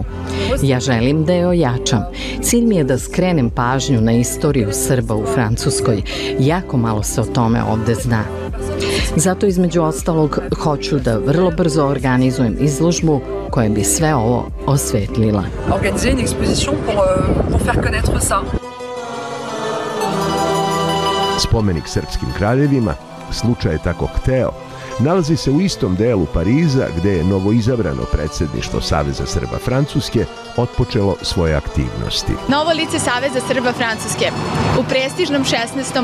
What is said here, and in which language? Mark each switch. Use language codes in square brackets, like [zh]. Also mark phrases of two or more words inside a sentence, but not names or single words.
[sr] Ja želim da je ojačam. Cilj mi je da skrenem pažnju na istoriju Srba u Francuskoj. Jako malo se o tome ovde zna. Zato između ostalog hoću da vrlo brzo organizujem izložbu koja bi sve ovo osvetlila. [fr] Organiser une exposition pour faire connaître ça. [sr] Spomenik srpskim kraljevima, slučaj je tako hteo, nalazi se u istom delu Pariza gde je novoizabrano predsjedništvo Saveza Srba Francuske otpočelo svoje aktivnosti. Novo lice Saveza Srba Francuske u prestižnom 16.